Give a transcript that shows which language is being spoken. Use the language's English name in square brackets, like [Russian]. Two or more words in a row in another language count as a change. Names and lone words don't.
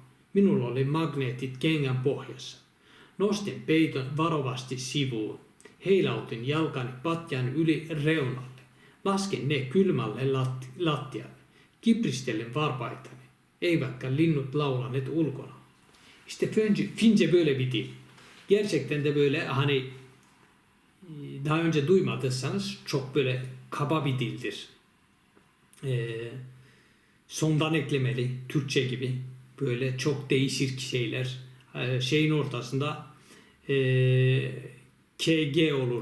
[Finnish] Minulla oli magneetit kengän pohjassa. Nostin peiton varovasti sivuun. Heilautin jalkani patjan yli reunalle. Lasken ne kylmälle lattialle. Kipristelen varpaitani. Eivätkä linnut laulaneet ulkona. [Turkish] İşte Fince böyle bir dil. Gerçekten de böyle hani daha önce duymadıysanız çok böyle kaba bir dildir. Sondan eklemeli, Türkçe gibi. Böyle çok değişik şeyler. Şeyin ortasında KG olur.